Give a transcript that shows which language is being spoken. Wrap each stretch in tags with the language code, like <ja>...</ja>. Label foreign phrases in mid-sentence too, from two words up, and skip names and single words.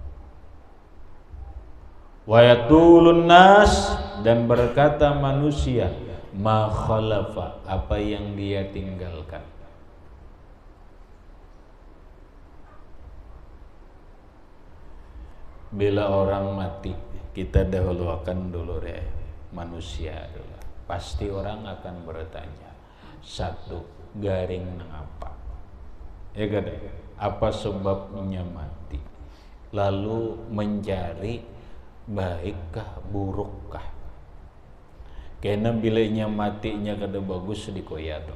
<ar>ويقولون الناس,</ar> <id>dan berkata manusia,</id> <ar>ما خلف,</ar> <id>apa yang dia tinggalkan. Bila orang mati, kita dahulukan dulu deh manusia dulu. Pasti orang akan bertanya, satu,</id> <bjn>garing nang apa? Ya kada? Apa sebabnya mati?</bjn> <id>Lalu mencari baikkah burukkah?</id> <bjn>Karena bilanya matinya kada bagus dikoya tuh.</bjn>